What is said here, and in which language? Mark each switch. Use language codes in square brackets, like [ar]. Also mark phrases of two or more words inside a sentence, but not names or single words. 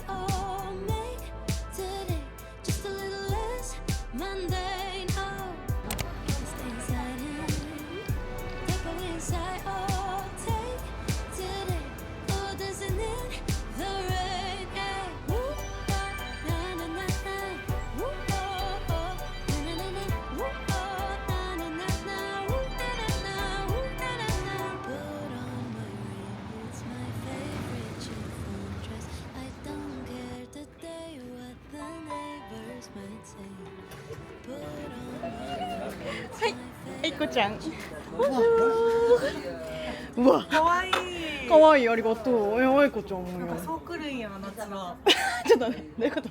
[en] Oh, make today just a little less mundane. Oh, I can stay inside and tap away inside. Oh, take today, oh, dancing in the rain. Yeah. Woo, na na na na. Woo, oh, oh. Na na na na. Woo, oh, na na na na. Woo, na na na. Woo, na na na. Put on my ring, it's my favorite chiffon dress. I don't care today what the neighbors might say. Put on my ring, it's my [ja] あいこ [en] favorite [ja] ちゃん。 [en] chiffon. [ja] うわ、かわいい。かわいい、ありがとう。あいこちゃんもよ。そう来るんや夏は。ちょっとね、どういうこと？